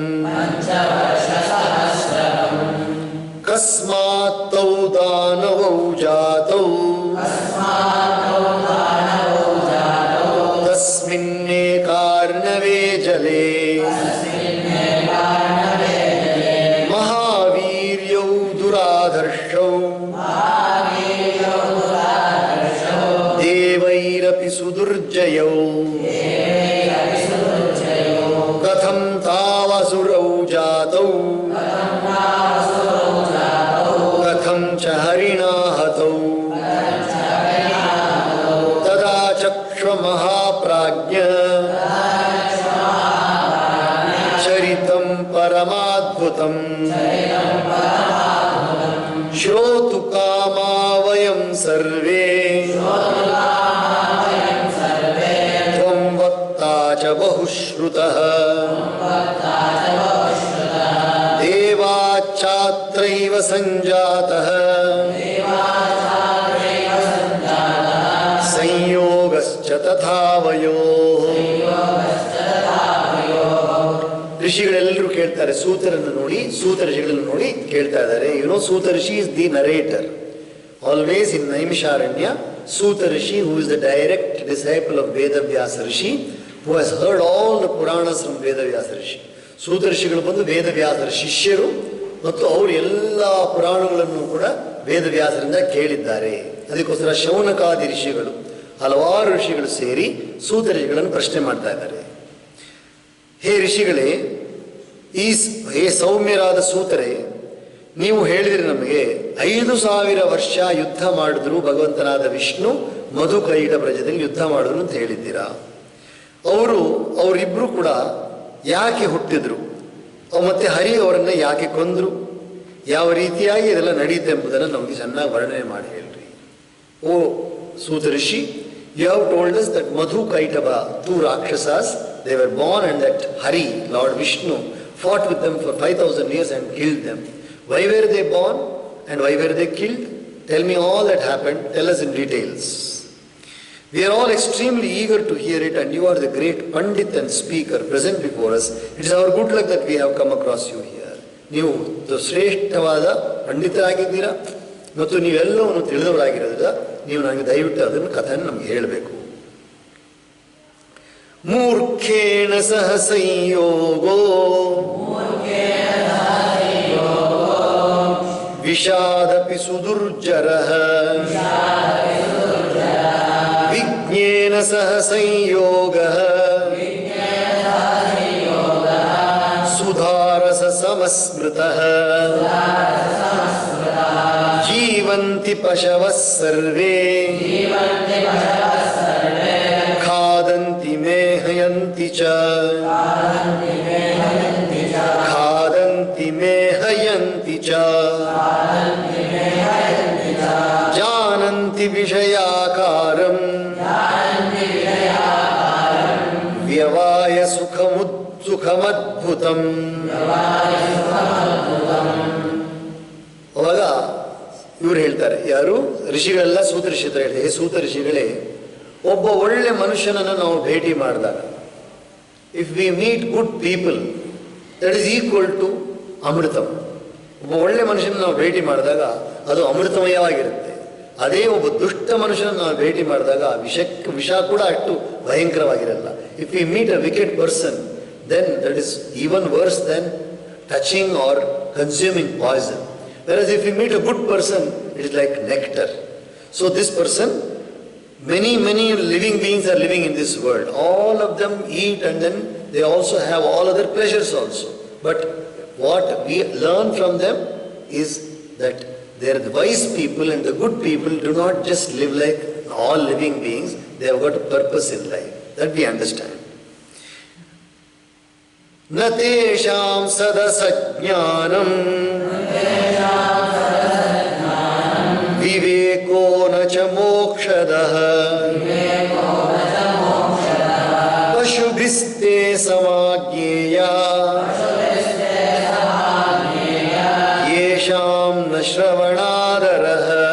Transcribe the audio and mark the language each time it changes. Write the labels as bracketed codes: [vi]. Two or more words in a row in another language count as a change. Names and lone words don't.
[sa] ಕಸ್ಮಾತ್ ತೌ ದಾನವೌ ಜಾತೌ ತಸ್ಮಿನ್ನೇಕಾರ್ಣವೇ ಜಲೇ ಮಹಾವೀರ್ಯೌ ದುರಾಧರ್ಷೌ ದೇವೈರಪಿ ಸುದುರ್ಜಯೌ ಕಥಂ ತಾವಸುರೌ ಜಾತೌ ಕಥಂ ಚ ಹರಿಣಾ ಹತೌ ತದಾ ಚಕ್ಷ ಮಹಾಪ್ರಾಜ್ಞ ಚರಿತಂ ಪರಮಾದ್ಭುತಂ ಶ್ರೋತು ಕಾಮಾ ವಯಂ ಸರ್ವೇ ತ್ವಂ ವಕ್ತಾ ಚ ಬಹುಶ್ರುತಃ ದೇವಾಚ್ಛಾತ್ರೈವ ಸಂಜಾತಃ ಸಂಯೋಗಶ್ಚ ತಥಾ ವಯೋಃ. [kn] ಋಷಿಗಳೆಲ್ಲರೂ ಕೇಳ್ತಾರೆ, ಸೂತರನ್ನು ನೋಡಿ, ಸೂತ ಋಷಿಗಳನ್ನು ನೋಡಿ ಕೇಳ್ತಾ ಇದ್ದಾರೆ. [en] ಸೂತ ಋಷಿ is the narrator. Always in ನೈಮಿಷಾರಣ್ಯ, ಸೂತ ಋಷಿ who is the direct disciple of ವೇದವ್ಯಾಸ ಋಷಿ, who has heard all the Puranas from ವೇದವ್ಯಾಸ ಋಷಿ. [kn] ಸೂತ ಋಷಿಗಳು ಬಂದು ವೇದವ್ಯಾಸರ ಶಿಷ್ಯರು ಮತ್ತು ಅವರು ಎಲ್ಲ ಪುರಾಣಗಳನ್ನು ಕೂಡ ವೇದವ್ಯಾಸರಿಂದ ಕೇಳಿದ್ದಾರೆ. ಅದಕ್ಕೋಸ್ಕರ ಶೌನಕಾದಿ ಋಷಿಗಳು, ಹಲವಾರು ಋಷಿಗಳು ಸೇರಿ ಸೂತ ಋಷಿಗಳನ್ನು ಪ್ರಶ್ನೆ ಮಾಡ್ತಾ ಇದ್ದಾರೆ. ಹೇ ಋಷಿಗಳೇ, ಹೇ ಸೌಮ್ಯರಾದ ಸೂತರೇ, ನೀವು ಹೇಳಿದರೆ ನಮಗೆ 5,000 ವರ್ಷ ಯುದ್ಧ ಮಾಡಿದ್ರು ಭಗವಂತನಾದ ವಿಷ್ಣು ಮಧುಕೈಟ ಬ್ರಜದಲ್ಲಿ ಯುದ್ಧ ಮಾಡಿದ್ರು ಅಂತ ಹೇಳಿದ್ದೀರಾ. ಅವರಿಬ್ಬರು ಕೂಡ ಯಾಕೆ ಹುಟ್ಟಿದ್ರು, ಮತ್ತೆ ಹರಿ ಅವರನ್ನ ಯಾಕೆ ಕೊಂದ್ರು, ಯಾವ ರೀತಿಯಾಗಿ ಇದೆಲ್ಲ ನಡೆಯುತ್ತೆ ಎಂಬುದನ್ನು ನಮಗೆ ಚೆನ್ನಾಗಿ ವರ್ಣನೆ ಮಾಡಿ ಹೇಳ್ರಿ. ಓ ಸೂತ ಋಷಿ, [en] you have told us that Madhu Kaitava, 2 Rakshasas, they were born and that Hari, Lord Vishnu, fought with them for 5,000 years and killed them. Why were they born and why were they killed? Tell me all that happened. Tell us in details. We are all extremely eager to hear it, and you are the great Pandit and speaker present before us. It is our good luck that we have come across you here. [kn] ನೀವು ಶ್ರೇಷ್ಠವಾದ ಪಂಡಿತರಾಗಿದ್ದೀರಾ ಮತ್ತು ನೀವೆಲ್ಲವನ್ನು ತಿಳಿದವರಾಗಿರೋದ್ರಿಂದ ನೀವು ನನಗೆ ದಯವಿಟ್ಟು ಅದನ್ನು ಕಥೆಯನ್ನು ನಮಗೆ ಹೇಳಬೇಕು. [sa] ಮೂರ್ಖೇಣ ಸಹ ಸಂಯೋಗೋ ವಿಷಾದಪಿ ಸುದುರ್ಜರಃ ವಿಜ್ಞೇನ ಸಹ ಸಂಯೋಗಃ ಸುಧಾರಸ ಸಮಸ್ಮೃತಃ ಜೀವಂತಿ ಪಶವಃ ಸರ್ವೇ ಖಾದಂತಿ ಮೇಹಯಂತಿ ಚ ಖಾದಂತಿ ಮೇಹಯಂತಿ ಚ ಜಾನಂತಿ ವಿಷಯಾಕಾರಂ ವ್ಯವಾಯ ಸುಖಮದ್ಭುತಂ. [kn] ಅವಾಗ ಇವ್ರು ಹೇಳ್ತಾರೆ, ಯಾರು ಋಷಿಗಳೆಲ್ಲ ಸೂತ ಋಷಿ ಹತ್ರ ಹೇಳ್ತಾರೆ, ಹೇ ಸೂತ ಋಷಿಗಳೇ, ಒಬ್ಬ ಒಳ್ಳೆ ಮನುಷ್ಯನನ್ನು ನಾವು ಭೇಟಿ ಮಾಡಿದಾಗ, [en] if we meet good people, that is equal to [kn] ಅಮೃತಂ. ಒಬ್ಬ ಒಳ್ಳೆ ಮನುಷ್ಯನ ನಾವು ಭೇಟಿ ಮಾಡಿದಾಗ ಅದು ಅಮೃತಮಯವಾಗಿರುತ್ತೆ. ಅದೇ ಒಬ್ಬ ದುಷ್ಟ ಮನುಷ್ಯನನ್ನು ನಾವು ಭೇಟಿ ಮಾಡಿದಾಗ ವಿಷ ಕೂಡ ಅಷ್ಟು ಭಯಂಕರವಾಗಿರಲ್ಲ. [en] If we meet a wicked person, then that is even worse than touching or consuming poison. Whereas if you meet a good person, it is like nectar. So this person, many living beings are living in this world. All of them eat and then they also have all other pleasures also. But what we learn from them is that they are the wise people, and the good people do not just live like all living beings. They have got a purpose in life. That we understand. [sa] न तेषां सदसज्ञानं विवेको न च मोक्षदः पशुभिस्ते समाज्ञेया येषां न श्रवणादरः